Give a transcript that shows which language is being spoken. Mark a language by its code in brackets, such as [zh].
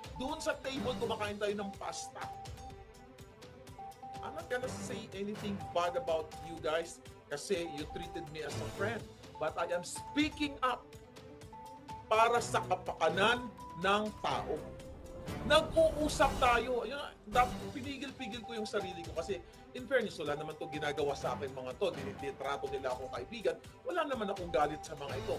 [tl] Doon sa table, kumakain tayo ng pasta. [en] I'm not gonna say anything bad about you guys [tl] kasi [en] you treated me as a friend. But I am speaking up [tl] para sa kapakanan ng tao. Nag-uusap tayo. Pinigil-pigil ko yung sarili ko kasi [en] in fairness, [tl] wala naman to ginagawa sa akin mga to. Dinitrato nila akong kaibigan. Wala naman akong galit sa mga ito.